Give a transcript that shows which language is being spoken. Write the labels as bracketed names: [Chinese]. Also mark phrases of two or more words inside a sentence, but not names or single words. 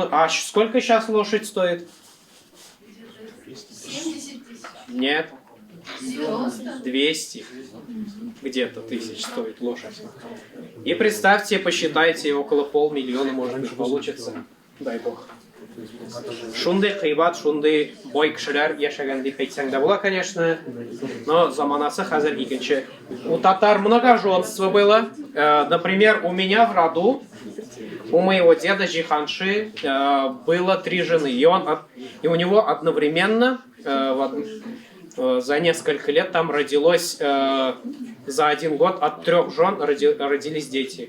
[Russian] А сколько сейчас лошадь стоит? 70 тысяч. Нет. 90. 200 где-то тысяч стоит лошадь. И представьте, посчитайте, около 500 000, может быть, получится. Дай бог. [Tatar] Шунды кыйбат, шунды бой кишилер яшаган дип әйтсәң дә була, конечно, но заманасы хәзер икенче. [Russian] У татар многоженство было. Например, у меня в роду, у моего деда Жиханши было 3 жены, и у него одновременно за несколько лет там родилось за 1 год от 3 жен родились дети.